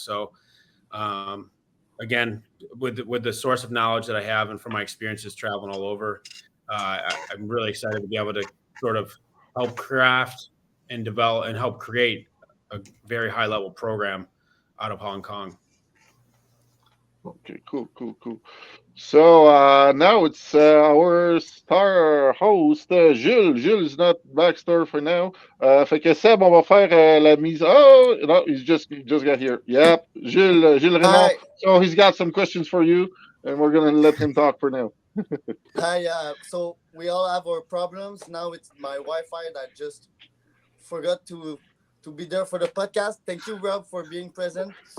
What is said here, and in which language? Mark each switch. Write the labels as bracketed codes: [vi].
[en] So again, with the source of knowledge that I have and from my experiences traveling all over, I'm really excited to be able to sort of help craft and develop and help create a very high level program out of Hong Kong. Okay, cool. So now it's our star host, Jules. Jules is not backstar for now. [fr] Fait que Seb, on va faire la mise. [en] Oh, no, he just got here. Yep, Jules Raymond. So he's got some questions for you, and we're going to let him talk for now. Hi, so we all have our problems. Now it's my Wi-Fi that just forgot to be there for the podcast. Thank you, Rob, for being present.